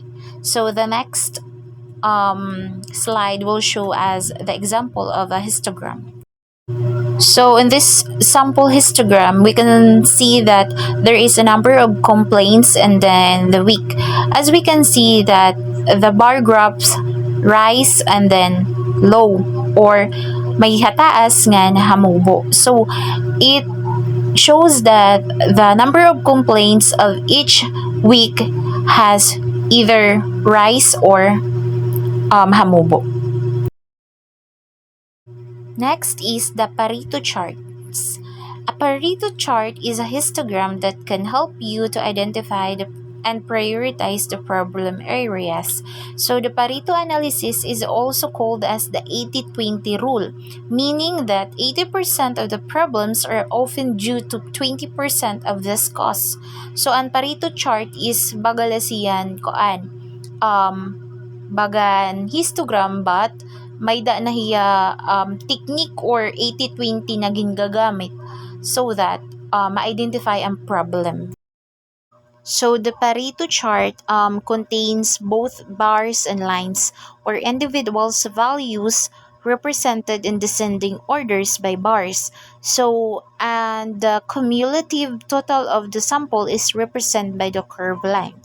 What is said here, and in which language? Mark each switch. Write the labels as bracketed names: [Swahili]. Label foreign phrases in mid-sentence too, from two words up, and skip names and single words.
[English] So the next slide will show as the example of a histogram. So in this sample histogram, we can see that there is a number of complaints and then the week. As we can see that the bar graphs rise and then low or [Waray] may hataas nga na hamubo. [English] So it shows that the number of complaints of each week has either rise or hamubo. Next is the Pareto charts. A Pareto chart is a histogram that can help you to identify and prioritize the problem areas. So the Pareto analysis is also called as the 80-20 rule, meaning that 80% of the problems are often due to 20% of this cause. [Waray] So ang [English] Pareto chart is [Waray] bagalasiyan koan bagan histogram but may da na hiya technique or 80-20 na ginagamit [English] so that [Waray] ma-identify ang problem. [English] So the Pareto chart contains both bars and lines or individuals' values represented in descending orders by bars. So and the cumulative total of the sample is represented by the curved line.